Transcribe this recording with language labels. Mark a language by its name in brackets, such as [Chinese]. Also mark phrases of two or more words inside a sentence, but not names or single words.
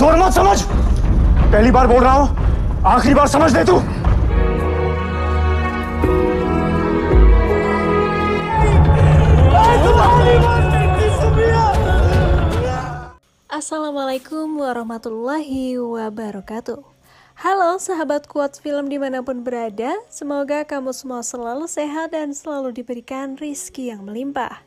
[Hindi] बात समझ। पहली बार बोल रहा हूं, आखिरी बार समझ ले तू। [Arabic] السلام عليكم ورحمة الله وبركاته. [Indonesian] Halo sahabat Quotes Film dimanapun berada, semoga kamu semua selalu sehat dan selalu diberikan rizki yang melimpah.